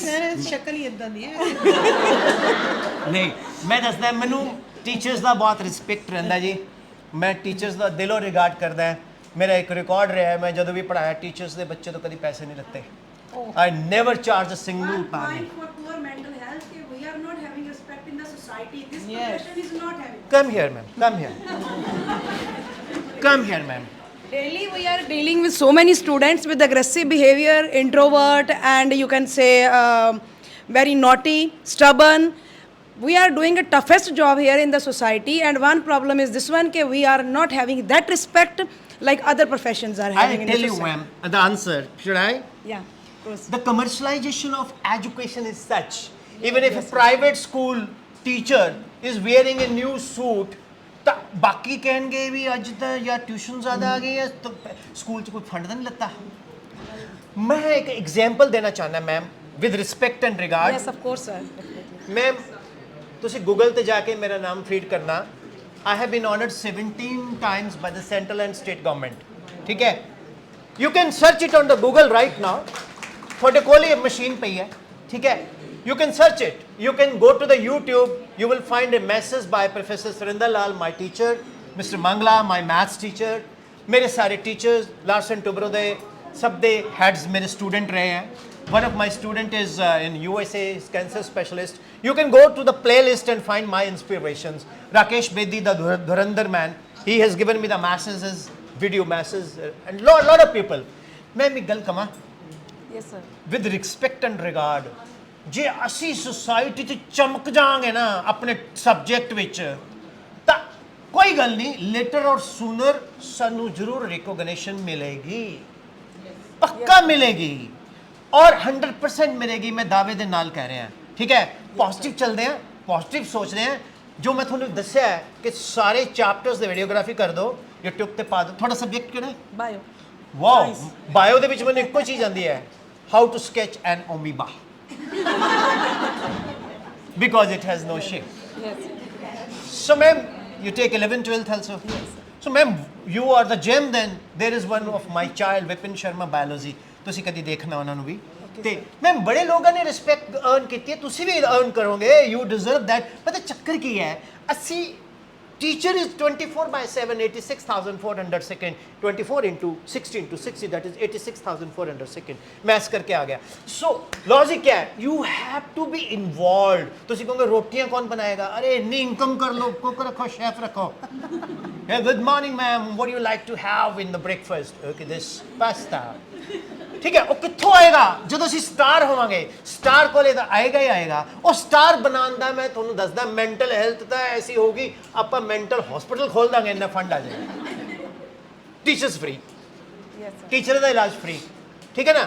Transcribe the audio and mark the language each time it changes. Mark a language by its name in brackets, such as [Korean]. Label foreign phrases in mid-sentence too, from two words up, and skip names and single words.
[Punjabi] ਸਰ ਸ਼ਕਲ ਹੀ ਇਦਾਂ ਦੀ ਹੈ। ਨਹੀਂ ਮੈਂ ਦੱਸਦਾ, ਮੈਨੂੰ ਟੀਚਰਸ ਦਾ ਬਹੁਤ ਰਿਸਪੈਕਟ ਰਹਿੰਦਾ ਜੀ। ਮੈਂ ਟੀਚਰਸ ਦਾ ਦਿਲੋਂ ਰਿਗਾਰਡ ਕਰਦਾ। ਮੇਰਾ ਇੱਕ ਰਿਕਾਰਡ ਰਿਹਾ, ਮੈਂ ਜਦੋਂ ਵੀ ਪੜਾਇਆ ਟੀਚਰਸ ਦੇ ਬੱਚੇ ਤੋਂ ਕਦੀ ਪੈਸੇ ਨਹੀਂ ਲਿੱਤੇ। [English] I never charge a single penny. Come here, ma'am. Come here. Come here, ma'am. Daily we are dealing with so many students with aggressive behavior, introvert, and you can say very naughty, stubborn. We are doing a toughest job here in the society, and one problem is this one, that we are not having that respect like other professions are having. I'll tell you, ma'am, the answer. Should I? Yeah, of course. The commercialization of education is such, even if a private school teacher is wearing a new suit, [Punjabi] ਤਾਂ ਬਾਕੀ ਕਹਿਣਗੇ ਵੀ ਅੱਜ ਤਾਂ ਜਾਂ ਟਿਊਸ਼ਨ ਜ਼ਿਆਦਾ ਆ ਗਈ ਹੈ, ਸਕੂਲ 'ਚ ਕੋਈ ਫੰਡ ਤਾਂ ਨਹੀਂ ਲੱਤਾ। ਮੈਂ ਇੱਕ ਐਗਜ਼ਾਮਪਲ ਦੇਣਾ ਚਾਹੁੰਦਾ ਮੈਮ, [English] with respect and regard. Yes, of course, sir. [Punjabi] ਮੈਮ ਤੁਸੀਂ ਗੂਗਲ ਤੇ ਜਾ ਕੇ ਮੇਰਾ ਨਾਮ ਫੀਡ ਕਰਨਾ। [English] I have been honored 17 times by the central and state government. [Punjabi] ਠੀਕ ਹੈ? [English] You can search it on the Google right now. [Punjabi] ਤੁਹਾਡੇ ਕੋਲ ਹੀ ਮਸ਼ੀਨ ਪਈ ਹੈ, ਠੀਕ ਹੈ? [English] You can search it. You can go to the YouTube. You will find a message by Professor Surinder Lal, my teacher, Mr. Mangla, my maths teacher. [Hindi] मेरे सारे teachers, [Punjabi] Larsen Tubro ਦੇ ਸਭ ਦੇ heads ਮੇਰੇ student ਰਹੇ हैं. [English] One of my student is in USA, is cancer specialist. You can go to the playlist and find my inspirations. Rakesh Bedi, the Dhurandhar man, he has given me the masses, his video masses, and lot of people. [Punjabi] ਮੈਂ ਏਕ ਗਲ ਕਮਾ. [English] Yes, sir. With respect and regard. [Punjabi] ਜੇ ਅਸੀਂ ਸੋਸਾਇਟੀ 'ਚ ਚਮਕ ਜਾਵਾਂਗੇ ਨਾ ਆਪਣੇ ਸਬਜੈਕਟ ਵਿੱਚ, ਤਾਂ ਕੋਈ ਗੱਲ ਨਹੀਂ, [English] later or sooner [Punjabi] ਸਾਨੂੰ ਜ਼ਰੂਰ ਰਿਕੋਗਨੀਸ਼ਨ ਮਿਲੇਗੀ, ਪੱਕਾ ਮਿਲੇਗੀ, ਔਰ 100% ਮਿਲੇਗੀ। ਮੈਂ ਦਾਅਵੇ ਦੇ ਨਾਲ ਕਹਿ ਰਿਹਾ, ਠੀਕ ਹੈ? ਪੋਜ਼ਿਟਿਵ ਚੱਲਦੇ ਆ, ਪੋਜ਼ਿਟਿਵ ਸੋਚਦੇ ਆ। ਜੋ ਮੈਂ ਤੁਹਾਨੂੰ ਦੱਸਿਆ ਹੈ ਕਿ ਸਾਰੇ ਚੈਪਟਰਸ ਦੇ ਵੀਡੀਓਗ੍ਰਾਫੀ ਕਰ ਦਿਓ, YouTube ਤੇ ਪਾ ਦਿਓ। ਤੁਹਾਡਾ ਸਬਜੈਕਟ ਕਿਹੜਾ ਹੈ? [English] Bio. [Punjabi] ਵਾਓ, ਬਾਇਓ ਦੇ ਵਿੱਚ ਮੈਨੂੰ ਇੱਕੋ ਚੀਜ਼ ਆਉਂਦੀ ਹੈ, [English] how to sketch an amoeba. Because it has no shape. Yes. So ma'am, you take 11th, 12th also? Yes. So ma'am, you are the gem then. There is one of my child, Vipin Sharma, biology. [Punjabi] ਤੁਸੀਂ ਕਦੀ ਦੇਖਣਾ ਉਹਨਾਂ ਨੂੰ ਵੀ। ਤੇ ਮੈਮ ਬੜੇ ਲੋਕਾਂ ਨੇ [English] respect earn [Punjabi] ਕੀਤੀ ਹੈ, ਤੁਸੀਂ ਵੀ ਅਰਨ ਕਰੋਗੇ। [English] You deserve that. [Punjabi] ਪਤਾ ਚੱਕਰ ਕੀ ਹੈ, ਅਸੀਂ [English] teacher is 24/7, 86,400 second, 24 into 60 into 60, that is 86,400 second. [Hindi] मैथ्स करके आ गया। So लॉजिक क्या है? [English] You have to be involved. [Punjabi] ਤੁਸੀਂ ਕਹੋਗੇ ਰੋਟੀਆਂ ਕੌਣ ਬਣਾਏਗਾ? [Hindi] अरे इतनी इनकम कर लो, कुक रखो, शेफ रखो। [English] Hey, good morning, ma'am. What do you like to have in the breakfast? Okay, this pasta. [Hindi] ठीक है, [Punjabi] ਉਹ ਕਿੱਥੋਂ ਆਏਗਾ? ਜਦੋਂ ਅਸੀਂ ਸਟਾਰ ਹੋਵਾਂਗੇ, ਸਟਾਰ ਕੋਲੇ ਤਾਂ ਆਏਗਾ ਹੀ ਆਏਗਾ। ਉਹ ਸਟਾਰ ਬਣਾਉਣ ਦਾ ਮੈਂ ਤੁਹਾਨੂੰ ਦੱਸਦਾ, [English] mental health [Punjabi] ਤਾਂ ਐਸੀ ਹੋਊਗੀ, ਆਪਾਂ [English] mental hospital [Punjabi] ਖੋਲ ਦਾਂਗੇ, ਇੰਨਾ ਫੰਡ ਆ ਜਾਏਗਾ। [English] teachers free, [Punjabi] ਟੀਚਰ ਦਾ ਇਲਾਜ ਫ੍ਰੀ, ਠੀਕ ਹੈ ਨਾ।